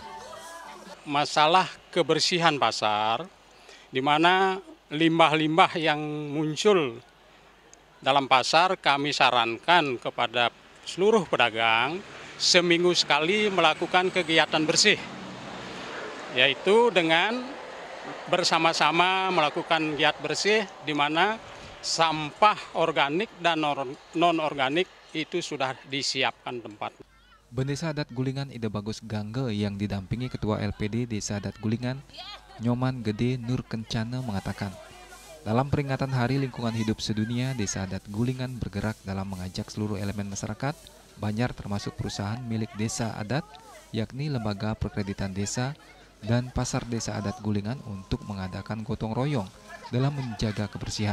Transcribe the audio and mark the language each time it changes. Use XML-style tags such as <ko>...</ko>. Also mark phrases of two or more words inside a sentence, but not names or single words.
<id>Masalah kebersihan pasar, di mana limbah-limbah yang muncul dalam pasar kami sarankan kepada seluruh pedagang seminggu sekali melakukan kegiatan bersih, yaitu dengan bersama-sama melakukan giat bersih di mana sampah organik dan non-organik itu sudah disiapkan tempat. Desa Adat Gulingan Ida Bagus Gangge yang didampingi Ketua LPD Desa Adat Gulingan, Nyoman Gede Nur Kencana mengatakan, dalam peringatan Hari Lingkungan Hidup Sedunia, Desa Adat Gulingan bergerak dalam mengajak seluruh elemen masyarakat, Banjar termasuk perusahaan milik Desa Adat, yakni Lembaga Perkreditan Desa, dan Pasar Desa Adat Gulingan untuk mengadakan gotong royong dalam menjaga kebersihan.</id>